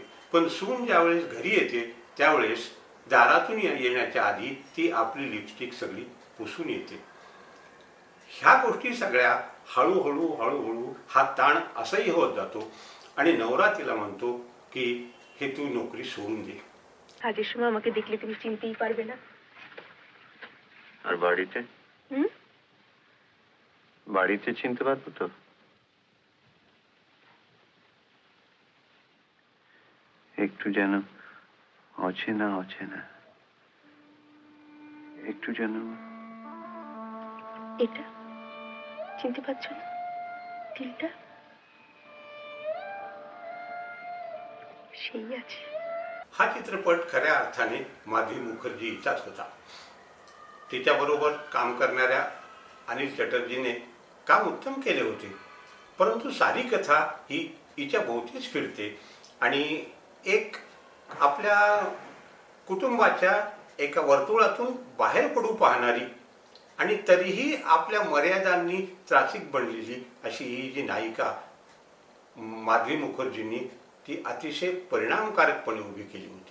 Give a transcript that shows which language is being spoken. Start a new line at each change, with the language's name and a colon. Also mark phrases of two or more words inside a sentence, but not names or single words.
Marathi: पण सून ज्यावेळेस घरी येते त्यावेळेस दारातून येण्याच्या आधी ती आपली लिपस्टिक सगळी पुसून येते. ह्या गोष्टी सगळ्या हळूहळू हळूहळू हा ताण असंही होत जातो आणि नवरा तिला म्हणतो की हे तू नौकरी सोडून दे.
Bangla: আগে সময় আমাকে দেখলে তুমি চিনতেই পারবে না। আর বাড়িতে বাড়িতে চিনতে পারবো তো? একটু যেন অচেনা অচেনা, একটু যেন। এটা চিনতে পারছো না? তিলটা সেই আছে।
Marathi: हा चित्रपट खऱ्या अर्थाने माधवी मुखर्जीचाच होता. तिच्याबरोबर काम करणाऱ्या अनिल चटर्जीने काम उत्तम केले होते, परंतु सारी कथा ही हिच्या भोवतीच फिरते आणि एक आपल्या कुटुंबाच्या एका वर्तुळातून बाहेर पडू पाहणारी आणि तरीही आपल्या मर्यादांनी त्रासिक बनलेली अशी ही जी नायिका माधवी मुखर्जींनी ती अतिशय परिणामकारकपणे उभी केली होती.